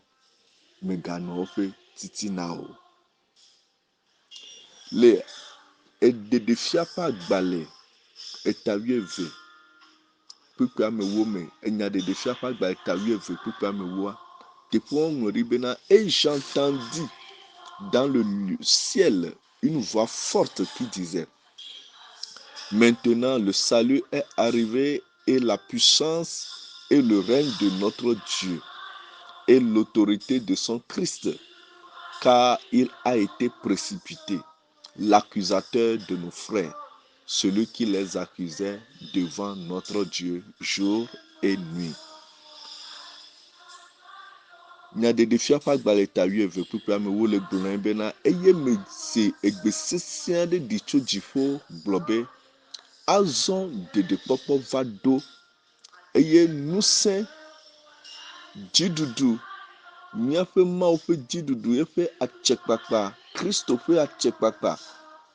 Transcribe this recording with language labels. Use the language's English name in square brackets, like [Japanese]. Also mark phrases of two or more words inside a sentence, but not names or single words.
[Ewe] Meganɔ woƒe titina o. Le ɖeɖefia ƒe agbalẽ eta 12 kpekpe ame 10 me, enya ɖeɖefia ƒe agbalẽ eta 12 kpekpe ame 10, teƒe woŋlɔ ɖi bena [French] et j'entendis dans le ciel une voix forte qui disait: Maintenant le salut est arrivé et la puissance et le règne de notre Dieu et l'autorité de son Christ, car il a été précipité, l'accusateur de nos frères, celui qui les accusait devant notre Dieu jour et nuit. [Ewe] Nyaɖeɖefia ƒe agbalẽ eta 12 kpekpe ame 10 le gblɔ na bena eye mese egbe sesẽ aɖe ɖi tso dziƒo gblɔ be azɔ ɖeɖekpɔkpɔ va ɖo eye ŋusẽ dziɖuɖu míaƒe Mawu ƒe dziɖuɖu eƒe atsekpakpa, Kristo ƒe atsekpakpa